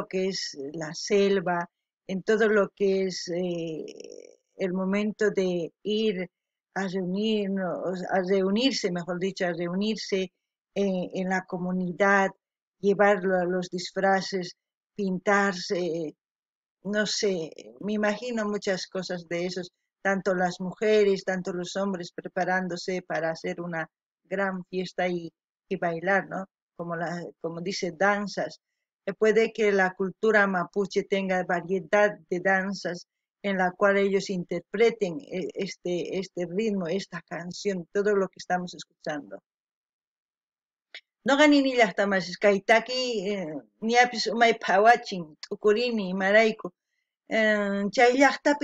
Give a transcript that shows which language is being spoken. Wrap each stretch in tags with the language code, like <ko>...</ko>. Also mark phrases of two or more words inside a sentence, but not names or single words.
<es>que es la selva, en todo lo que es el momento de ir a reunirnos, a reunirse, mejor dicho, a reunirse en la comunidad, llevar los disfraces, pintarse, no sé, me imagino muchas cosas de esos, tanto las mujeres, tanto los hombres preparándose para hacer una gran fiesta y bailar, ¿no? Como dice, danzas. Puede que la cultura mapuche tenga variedad de danzas en la cual ellos interpreten este ritmo, esta canción, todo lo que estamos escuchando.</es> <qu>Noqa nini llaqtamasas kay taki ñapis umay phawachin t'ukurini imarayku chay llaqtapi</qu>